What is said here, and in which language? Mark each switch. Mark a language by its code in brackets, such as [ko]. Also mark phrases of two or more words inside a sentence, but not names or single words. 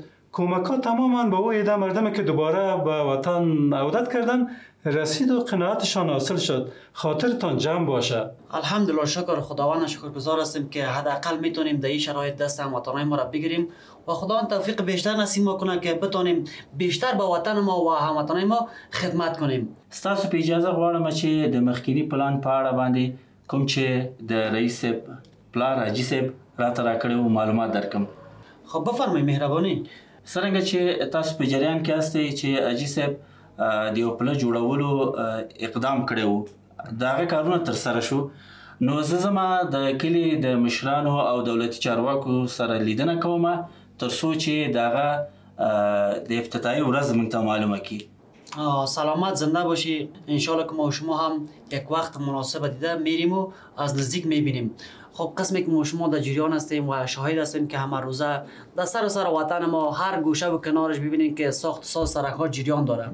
[fa] کمک ها تماما به او عده مردمی که دوباره به وطن عودت کردن رسید و قناعتشان حاصل شد. خاطرتان جمع باشه. الحمدلله شکر خداوند شکرگزار هستیم که حداقل میتونیم در این شرایط دست هموطنان ما را بگیریم و خداوند توفیق بیشتر نصیب کنه که بتونیم بیشتر به وطن ما و هموطنان ما خدمت کنیم. [ps] ستاسو په اجازه غواړم چې د مخکینی پلان په اړه باندې کوم چې د رئیس پلان حاجی صاحب راته راکړی و معلومات درکم. [fa] خب بفرمایئ مهرباني. [ps] څرنګه چې تاسو په جریان کې یاستئ چې حاجی صاحب د یو پله جوړولو اقدام کړی و دغه کارونه تر سره شو نو زه زما د کلی د مشرانو او دولتي چارواکو سره لیدنه کوم تر څو چې دغه د افتتاحیه ورځ موږ ته معلومه کړي. [fa] سلامت زنده باشی. انشالله که ما و شما هم یک وقت مناسب دیده میریم و از نزدیک میبینیم. خب قسمی که ما و شما در جریان هستیم و شاهد هستیم که همه روزه در سر وطن ما هر گوشه و کنارش ببینیم که ساخت ساز سرک ها جریان داره.